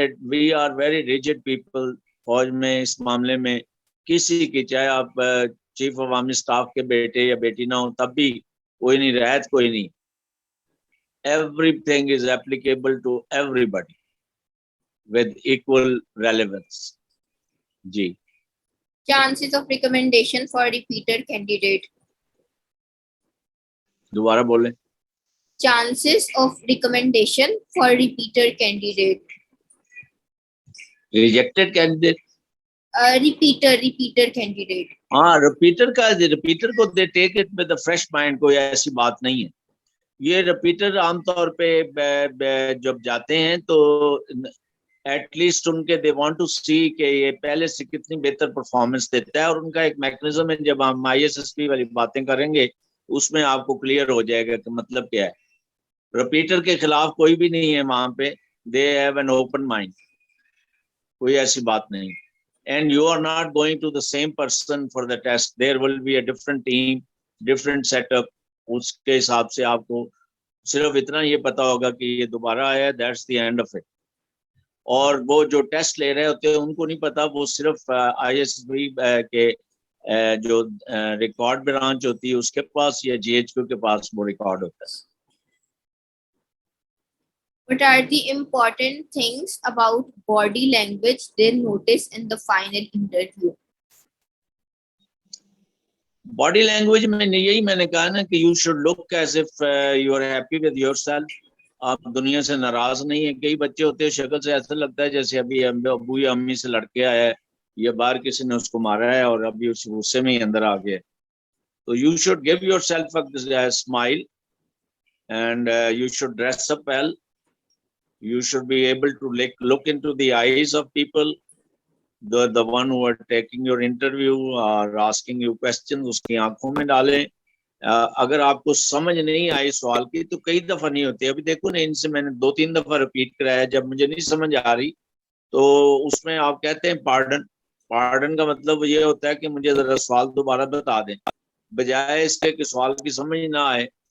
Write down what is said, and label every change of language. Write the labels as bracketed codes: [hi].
[en] we are very rigid people [ur] فوج میں. اس معاملے میں کسی کی, چاہے آپ چیف عوامی اسٹاف کے بیٹے یا بیٹی نہ ہو, تب بھی کوئی نہیں, رعایت کوئی نہیں. [en] Everything is applicable to everybody with equal relevance. [ur] جی. [en] Chances of recommendation for repeated candidate. [ur] دوبارہ بولیں. [en] Chances of recommendation for repeated candidate. Rejected candidate. Repeater candidate. [ur] ہاں, [en] Repeater کو دے take it with fresh mind. [ur] کوئی ایسی بات نہیں ہے. یہ ریپیٹر عام طور پہ جب جاتے ہیں تو [en] at least [ur] ان کے [en] they want to see [ur] کہ یہ پہلے سے کتنی بہتر پرفارمنس دیتا ہے, اور ان کا ایک میکنزم ہے. جب ہم آئی ایس ایس پی والی باتیں کریں گے اس میں آپ کو کلیئر ہو جائے گا کہ مطلب کیا ہے. ریپیٹر کے خلاف کوئی بھی نہیں ہے وہاں پہ. [en] they have an open mind, [ur] کوئی ایسی بات نہیں. [en] And you are not going to the same person for the test. There will be a different team, different set up. [ur] اس کے حساب سے آپ کو صرف اتنا یہ پتا ہوگا کہ یہ دوبارہ آیا, [en] That's the end of it. [ur] اور وہ جو ٹیسٹ لے رہے ہوتے ہیں ان کو نہیں پتا, وہ صرف آئی ایس ایس بی کے جو ریکارڈ برانچ ہوتی ہے اس کے پاس یا جی ایچ کیو کے پاس وہ ریکارڈ ہوتا ہے. [en] What are the important things about body language they notice in the final interview? [ur] Body language میں یہی میں نے کہا نا کہ [en] You should look as if you are happy with yourself. [ur] آپ دنیا سے ناراض نہیں ہیں. کئی بچے ہوتے ہیں شکل سے ایسا لگتا ہے جیسے ابھی ابو یا امی سے لڑ کے آیا ہے یا باہر کسی نے اس کو مارا ہے اور ابھی اس غصے میں ہی اندر آ گیا. تو [en] You should give yourself a smile and you should dress up well. You should be able to look into the eyes of people, the one who are taking your interview or asking you questions. [ur] اس کی آنکھوں میں ڈالیں. اگر آپ کو سمجھ نہیں آئی سوال کی تو کئی دفعہ نہیں ہوتی. ابھی دیکھو نا, ان سے میں نے 2-3 دفعہ رپیٹ کرایا. جب مجھے نہیں سمجھ آ رہی تو اس میں آپ کہتے ہیں پارڈن کا مطلب یہ ہوتا ہے کہ مجھے ذرا سوال دوبارہ بتا دیں, بجائے اس کے کہ سوال کی سمجھ نہ آئے.